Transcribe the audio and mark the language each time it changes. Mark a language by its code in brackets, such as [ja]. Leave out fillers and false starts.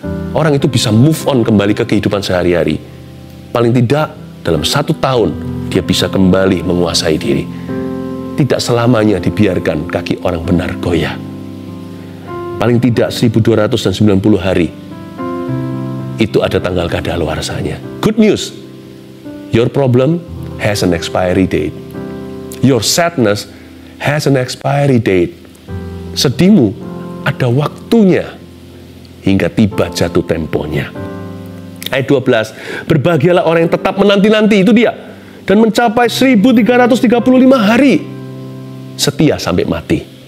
[id] Orang itu bisa [en] move on [id] kembali ke kehidupan sehari-hari. Paling tidak dalam 1 tahun dia bisa kembali menguasai diri. Tidak selamanya dibiarkan kaki orang benar goyah. Paling tidak 1290 hari itu ada tanggal kadaluarsanya. [en] Good news, your problem has an expiry date. Your sadness has an expiry date. [id] Sedihmu ada waktunya hingga tiba jatuh temponya. Ayat 12, berbahagialah orang yang tetap menanti-nanti, itu dia, dan mencapai 1335 hari setia sampai mati.